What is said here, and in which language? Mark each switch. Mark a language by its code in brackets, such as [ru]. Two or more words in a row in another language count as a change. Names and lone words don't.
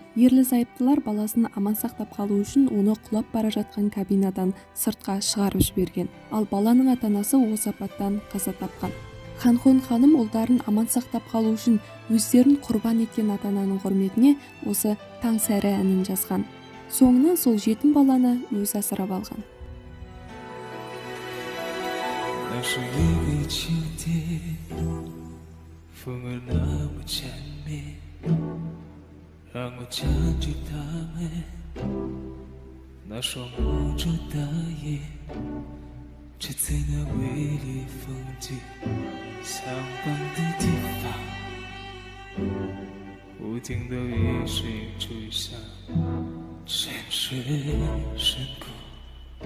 [kk] Ерлі зайыптылар баласын аман сақтап қалу үшін оны құлап бара жатқан кабинадан сыртқа шығарып жіберген. Ал баланың ата-анасы осы апаттан қаза тапқан. Ханхон ханым ұлдарын аман сақтап қалу үшін өздерін құрбан еткен ата-ананың құрметіне осы таң сәрі әнін жазған. Соңынан сол жетім баланы өзі асырап алған. [zh] 那是一个秋天，风儿那么缠绵，让我牵着它们那双无助的眼，只在那美丽风景相伴的地方，不停地雨水吹响，沉睡深谷。